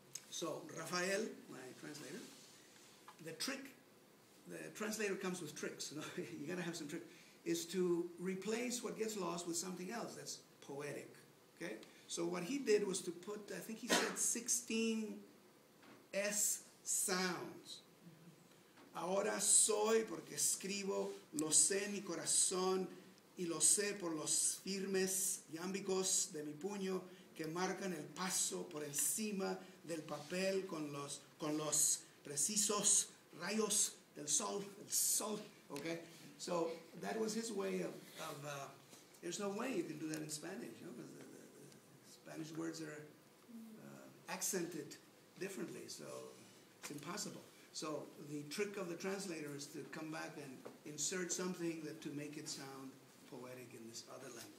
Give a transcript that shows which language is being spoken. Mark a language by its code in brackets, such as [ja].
[en] So, Rafael, my translator, the translator comes with tricks. You know? You got to have some tricks. is to replace what gets lost with something else that's poetic, okay? So what he did was to put, I think he said 16 S sounds. [es] Ahora soy porque escribo, lo sé en mi corazón y lo sé por los firmes iámbicos de mi puño que marcan el paso por encima del papel con los precisos rayos del sol, okay? [en] So that was his way of there's no way you can do that in Spanish, you know, because the Spanish words are accented differently, so it's impossible. So the trick of the translator is to come back and insert something to make it sound poetic in this other language.